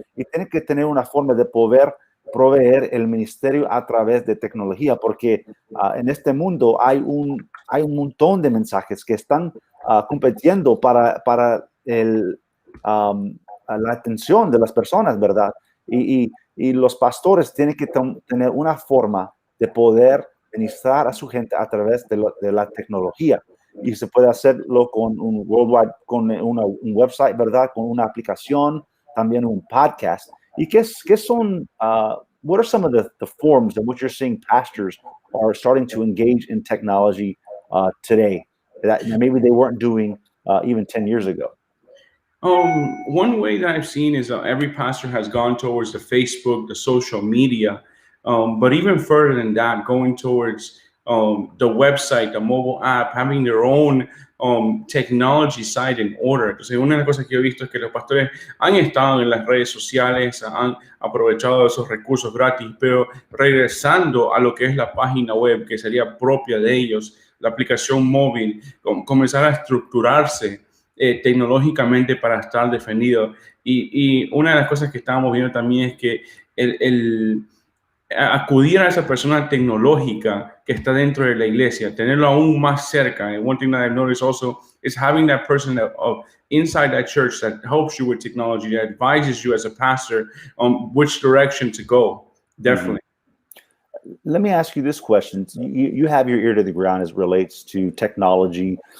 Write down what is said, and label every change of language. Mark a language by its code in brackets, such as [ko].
[es] Y tienen que tener una forma de poder proveer el ministerio a través de tecnología, porque en este mundo hay un montón de mensajes que están compitiendo para la atención de las personas, ¿verdad? Y los pastores tienen que tener una forma de poder ministrar a su gente a través de la tecnología. Y se puede hacerlo con un worldwide, con un website, ¿verdad? Con una aplicación, también un podcast. ¿Y qué son, [en] what are some of the forms in which you're seeing pastors are starting to engage in technology today that maybe they weren't doing even 10 years ago? One way that I've seen is every pastor has gone towards the Facebook, the social media, but even further than that, going towards the website, the mobile app, having their own technology side in order. [es] Entonces, una de las cosas que he visto es que los pastores han estado en las redes sociales, han aprovechado esos recursos gratis, pero regresando a lo que es la página web, que sería propia de ellos, la aplicación móvil, comenzar a estructurarse tecnológicamente para estar defendido. Y una de las cosas que estábamos viendo también es que acudir a esa persona tecnológica que está dentro de la iglesia, tenerlo aún más cerca. [en] And one thing that I've noticed also is having that person inside that church that helps you with technology, that advises you as a pastor on which direction to go. Definitely. Let me ask you this question. You have your ear to the ground as it relates to technology.